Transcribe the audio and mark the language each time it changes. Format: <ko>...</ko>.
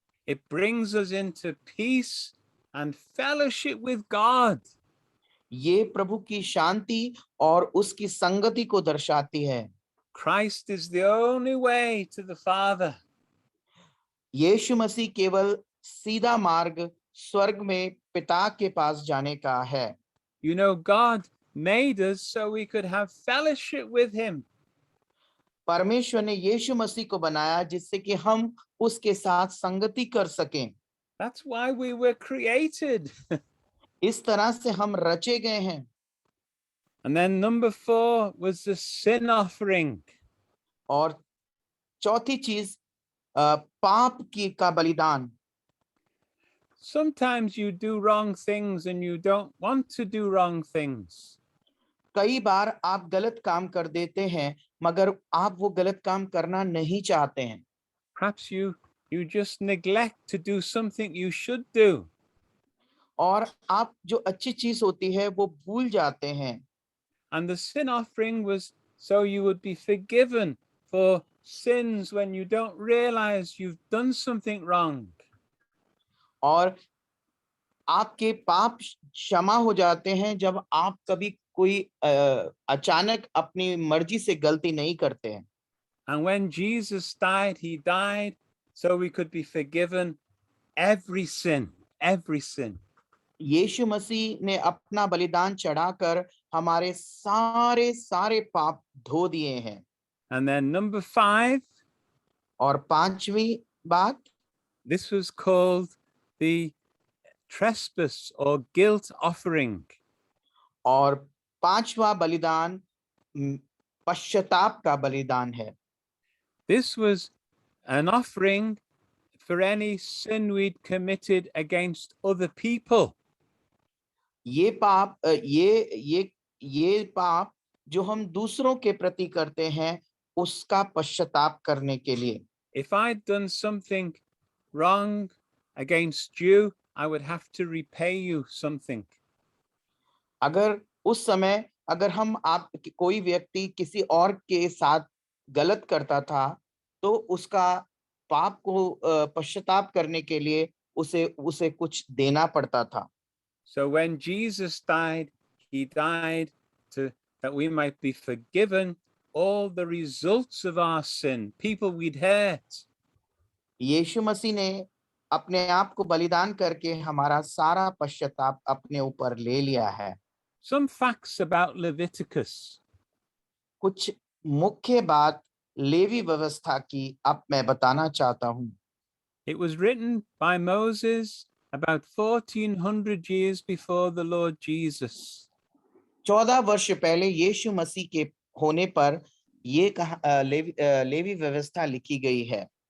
<en>It brings us into peace and fellowship with God.</en> <hi>ये प्रभु की शांति और उसकी संगति को दर्शाती है।</hi> <en>Christ is the only way to the Father.</en> <hi>यीशु मसीह केवल सीधा मार्ग स्वर्ग में पिता के पास जाने का है।</hi> <en>You know, God made us so we could have fellowship with him.</en> <hi>परमेश्वर ने यीशु मसीह को बनाया जिससे कि हम उसके साथ संगति कर सकें।</hi> <en>That's why we were created.</en> <hi>इस तरह से हम रचे गए हैं।</hi> <en>And then number 4 was the sin offering.</en> <hi>और चौथी चीज पाप की का बलिदान।</hi> <en>Sometimes you do wrong things and you don't want to do wrong things.</en> <hi>कई बार आप गलत काम कर देते हैं मगर आप वो गलत काम करना नहीं चाहते हैं।</hi> <en>Perhaps you just neglect to do something you should do.</en> <hi>और आप जो अच्छी चीज होती है वो भूल जाते हैं।</hi> <en>And the sin offering was so you would be forgiven for sins when you don't realize you've done something wrong.</en> <hi>और आपके पाप क्षमा हो जाते हैं जब आप कभी कोई अचानक अपनी मर्जी से गलती नहीं करते हैं।</hi> <en>And when Jesus died, he died so we could be forgiven every sin, every sin.</en> <hi>यीशु मसीह ने अपना बलिदान चढ़ाकर हमारे सारे सारे पाप धो दिए हैं।</hi> <en>And then number 5,</en> <hi>और पांचवी बात,</hi> <en>this was called the trespass or guilt offering.</en> <hi>और पांचवा बलिदान पश्चाताप का बलिदान है।</hi> <en>This was an offering for any sin we'd committed against other people.</en> <hi>ये पाप ये पाप जो हम दूसरों के प्रति करते हैं उसका पश्चाताप करने के लिए।</hi> <en>If I'd done something wrong against you, I would have to repay you something.</en> <hi>अगर उस समय अगर हम आप कोई व्यक्ति किसी और के साथ गलत करता था तो उसका पाप को पश्चाताप करने के लिए उसे कुछ देना पड़ता था।</hi> <en>So when Jesus died, he died that we might be forgiven all the results of our sin, people we'd hurt.</en> <hi>यीशु मसीह ने अपने आप को बलिदान करके हमारा सारा पश्चाताप अपने ऊपर ले लिया है।</hi> <en>Some facts about Leviticus.</en> <hi>कुछ मुख्य बात लेवी व्यवस्था की अब मैं बताना चाहता हूँ।</hi> <en>It was written by Moses about 1400 years before the Lord Jesus.</en> <hi>14 वर्ष पहले यीशु मसीह के होने पर ये लेवी व्यवस्था लिखी गई है।</hi>